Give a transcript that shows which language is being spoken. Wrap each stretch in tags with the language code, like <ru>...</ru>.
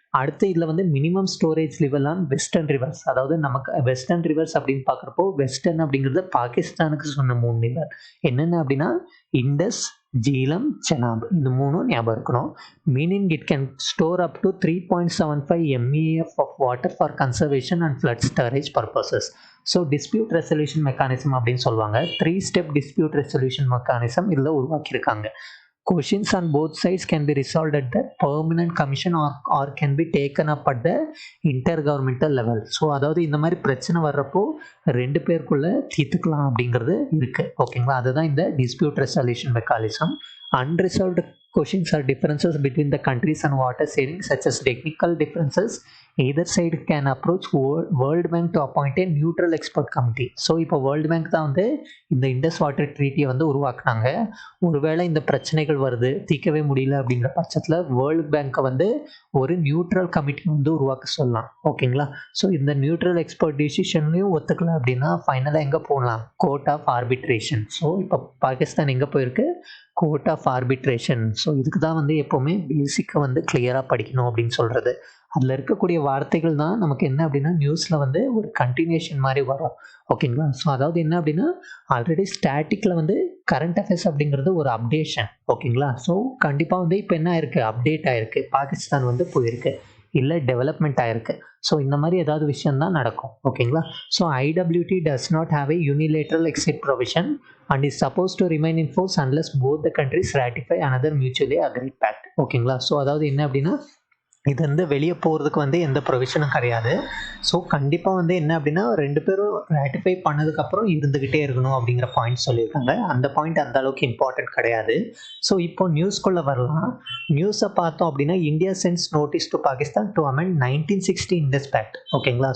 <ta>அடுத்து இதில் வந்து minimum storage level on western reverse. அதாவது நமக்கு வெஸ்டர்ன் ரிவர்ஸ் அப்படின்னு பார்க்குறப்போ வெஸ்டர்ன் அப்படிங்கிறது பாகிஸ்தானுக்கு சொன்ன 3 ரிவர் என்னென்ன அப்படின்னா இண்டஸ், ஜீலம், செனாப். இந்த 3 ஞாபகம் இருக்கணும்.</ta> <en>Meaning it can store up to 3.75 MEF of water for conservation and flood storage purposes.</en> <ta>So dispute resolution mechanism அப்படின்னு சொல்லுவாங்க. 3 ஸ்டெப் டிஸ்பியூட் ரெசல்யூஷன் மெக்கானிசம் இதில் உருவாக்கியிருக்காங்க.</ta> <en>Questions on both sides can be resolved at the permanent commission or can be taken up at the intergovernmental level.</en> <ta>So அதாவது இந்த மாதிரி பிரச்சனை வர்றப்போ 2 பேருக்குள்ள தீர்த்துக்கலாம் அப்படிங்கிறது இருக்குது. ஓகேங்களா. அதுதான் இந்த dispute resolution mechanism.</ta> <en>Unresolved questions or differences between the countries on water sharing such as technical differences, either side can approach World Bank to appoint a neutral expert committee.</en> <ta>So இப்போ வேர்ல்டு பேங்க் தான் வந்து இந்த Indies water ட்ரீட்டியை வந்து உருவாக்குனாங்க. ஒருவேளை இந்த பிரச்சனைகள் வருது தீர்க்கவே முடியல அப்படிங்கிற பட்சத்தில் வேர்ல்டு பேங்க்கை வந்து ஒரு நியூட்ரல் கமிட்டி வந்து உருவாக்க சொல்லலாம். ஓகேங்களா. ஸோ இந்த நியூட்ரல் எக்ஸ்பர்ட் டிசிஷன்லையும் ஒத்துக்கல அப்படின்னா ஃபைனலாக எங்கே போகலாம், கோர்ட் ஆஃப் ஆர்பிட்ரேஷன். ஸோ இப்போ பாகிஸ்தான் எங்கே போயிருக்கு, கோர்ட் ஆஃப் ஆர்பிட்ரேஷன். ஸோ இதுக்கு தான் வந்து எப்போவுமே பேசிக்காக வந்து கிளியராக படிக்கணும் அப்படின்னு சொல்கிறது. அதில் இருக்கக்கூடிய வார்த்தைகள் தான் நமக்கு என்ன அப்படின்னா நியூஸில் வந்து ஒரு கண்டினியூஷன் மாதிரி வரும். ஓகேங்களா. ஸோ அதாவது என்ன அப்படின்னா ஆல்ரெடி ஸ்டாட்டிக்கில் வந்து கரண்ட் அஃபேர்ஸ் அப்படிங்கிறது ஒரு அப்டேஷன். ஓகேங்களா. ஸோ கண்டிப்பாக வந்து இப்போ என்ன ஆயிருக்கு, அப்டேட் ஆகிருக்கு, பாகிஸ்தான் வந்து போயிருக்கு, இல்லை டெவலப்மெண்ட் ஆகிருக்கு. ஸோ இந்த மாதிரி ஏதாவது விஷயம்தான் நடக்கும். ஓகேங்களா.</ta> <en>So IWT does not have a unilateral exit provision and is supposed to remain in force unless both the countries ratify another mutually agreed pact.</en> <ta>ஓகேங்களா. ஸோ அதாவது என்ன அப்படின்னா இது வந்து வெளியே போகிறதுக்கு வந்து எந்த ப்ரொவிஷனும் கிடையாது. ஸோ கண்டிப்பாக வந்து என்ன அப்படின்னா 2 பேரும் ராட்டிஃபை பண்ணதுக்கப்புறம் இருந்துக்கிட்டே இருக்கணும் அப்படிங்கிற பாயிண்ட் சொல்லியிருக்காங்க. அந்த பாயிண்ட் அந்த அளவுக்கு இம்பார்ட்டன்ட் கிடையாது. ஸோ இப்போ நியூஸ்குள்ளே வரலாம். நியூஸை பார்த்தோம் அப்படின்னா</ta> <en>India sends notice to Pakistan to amend 1960 Indus pact.</en> <ta>ஓகேங்களா?</ta>